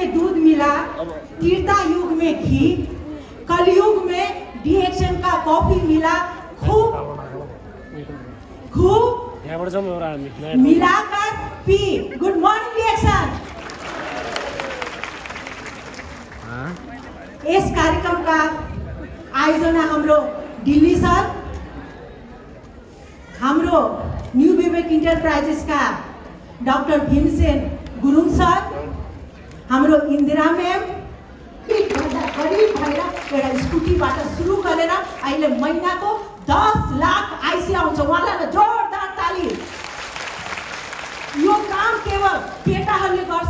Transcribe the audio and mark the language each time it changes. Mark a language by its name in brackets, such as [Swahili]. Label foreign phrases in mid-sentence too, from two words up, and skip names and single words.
[Hindi] में दूध मिला, त्रेता युग में घी, कलयुग में डीएक्शन का कॉफी मिला, खूब मिलाकर पी। [English] good morning [Nepali] डीएक्शन। [Hindi] इस कार्यक्रम का आयोजना [Nepali] हाम्रो दिल्ली सर, हाम्रो न्यू विवेक इंटरप्राइजेस का डॉक्टर भीमसेन गुरुङ सर, हाम्रो इन्दिरा म्याम, गरीब भएर एउटा स्कुटीबाट सुरु गरेर अहिले महिनाको 10 लाख आइसी आउँछ। उहाँलाई जोरदार ताली। यो काम केवल केटाहरूले गर्छ।